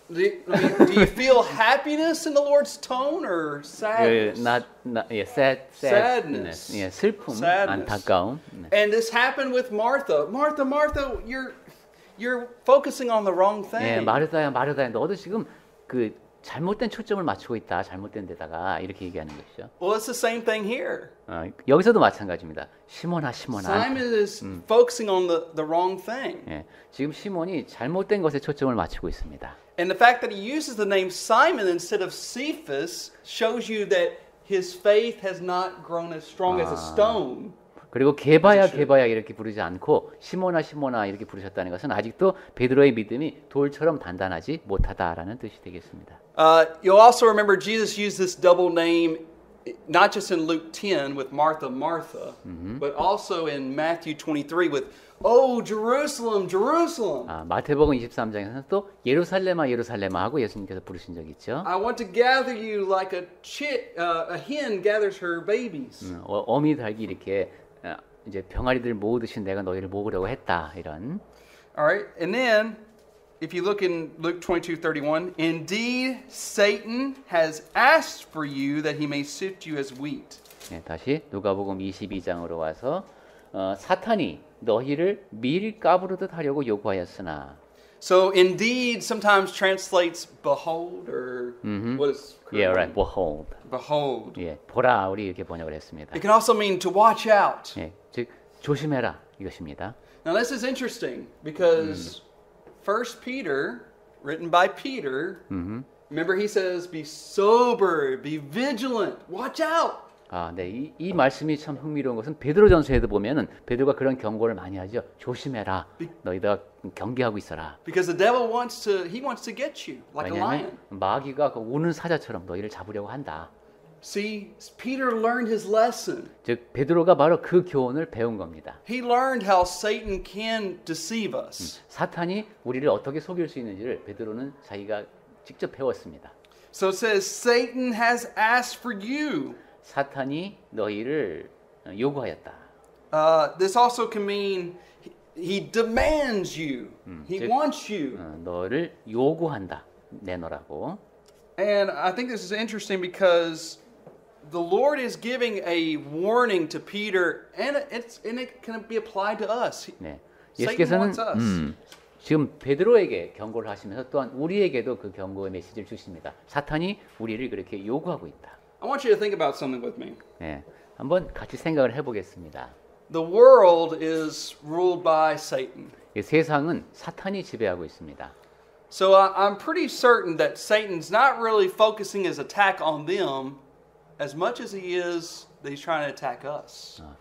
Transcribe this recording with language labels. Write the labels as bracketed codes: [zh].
[en] Do you feel happiness in the Lord's tone or sadness? sadness. [ko] 예, 슬픔, [en] Sadness. [ko] 안타까움. [en] And this happened with Martha. Martha, Martha, you're focusing on the wrong thing. [ko] 예, 마르다야, 마르다야, 너도 지금 그 잘못된 초점을 맞추고 있다. 잘못된 데다가 이렇게 얘기하는 것이죠. [en] Well, it's the same thing here. [ko] 여기서도 마찬가지입니다. 시몬아, 시몬아. [en] Simon is focusing on the wrong thing. [ko] 예, 지금 시몬이 잘못된 것에 초점을 맞추고 있습니다. [en] And the fact that he uses the name Simon instead of Cephas shows you that his faith has not grown as strong as a stone. [ko] 그리고 게바야 게바야 이렇게 부르지 않고 시몬아 시몬아 이렇게 부르셨다는 것은 아직도 베드로의 믿음이 돌처럼 단단하지 못하다라는 뜻이 되겠습니다. [en] You'll also remember Jesus used this double name not just in Luke 10 with Martha, but also in Matthew 23 with, "Oh, Jerusalem, Jerusalem, [ko] 아, 마태복음 23장에서는 또 예루살렘아 예루살렘아 하고 예수님께서 부르신 적이 있죠. [en] I want to gather you like a hen gathers her babies." [ko] 어미 닭이 이렇게 이제 병아리들 모으듯이 내가 너희를 모으려고 했다 이런. [en] All right, and then if you look in Luke 22:31, "Indeed, Satan has asked for you that he may sift you as wheat." [ko] 네, 다시 누가복음 22장으로 와서 사탄이 너희를 밀 까부르듯 하려고 요구하였으나. [en] So indeed sometimes translates behold or what is correct? Yeah, right. Behold. Behold. [ko] 예, 보라 우리 이렇게 번역을 했습니다. [en] It can also mean to watch out. [ko] 예, 즉 조심해라 이것입니다. [en] Now this is interesting because First Peter, written by Peter, remember he says, "Be sober, be vigilant, watch out." [ko] 아, 네, 이 말씀이 참 흥미로운 것은 베드로전서에도 보면은 베드로가 그런 경고를 많이 하죠. 조심해라, 너희가 경계하고 있어라. [en] Because the devil wants to get you like a lion. [ko] 왜냐하면 마귀가 그 우는 사자처럼 너희를 잡으려고 한다. [en] See, Peter learned his lesson. [ko] 즉 베드로가 바로 그 교훈을 배운 겁니다. [en] He learned how Satan can deceive us. [ko] 사탄이 우리를 어떻게 속일 수 있는지를 베드로는 자기가 직접 배웠습니다. [en] So it says, "Satan has asked for you." [ko] 사탄이 너희를 요구하였다. [en] This also can mean he demands you. He wants you. [ko] 너를 요구한다. 내놓으라고. [en] And I think this is interesting because the Lord is giving a warning to Peter, and it can be applied to us. [ko] 네. [en] Satan [ko] 예수께서는 [en] wants us. [ko] 지금 베드로에게 경고를 하시면서 또한 우리에게도 그 경고의 메시지를 주십니다. 사탄이 우리를 그렇게 요구하고 있다. [en] I want you to think about something with me. [ko] 네. 한번 같이 생각을 해보겠습니다. [en] The world is ruled by Satan. [ko] 이 세상은 사탄이 지배하고 있습니다. [en] So I'm pretty certain that Satan's not really focusing his attack on them as much as he is that he's trying to attack us.